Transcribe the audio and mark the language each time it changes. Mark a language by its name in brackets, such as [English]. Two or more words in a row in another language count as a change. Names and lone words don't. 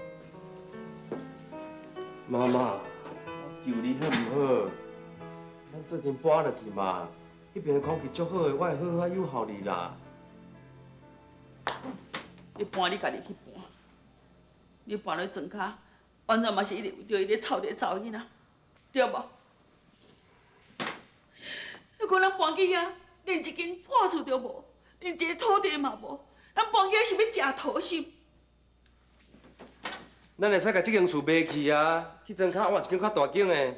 [Min Nan Chinese] 妈妈，求你好唔好？咱做阵搬落去嘛。迄边的空气足好的，我会好好友好你啦。你搬你家己去搬，你搬落庄脚，完全嘛是为着伊个臭地查某囡仔，对无？如果咱搬去遐，连一间破厝都无，连一个土地嘛无，咱搬去是要食土心。咱会使甲这间厝卖去啊，去庄脚换一间较大间的。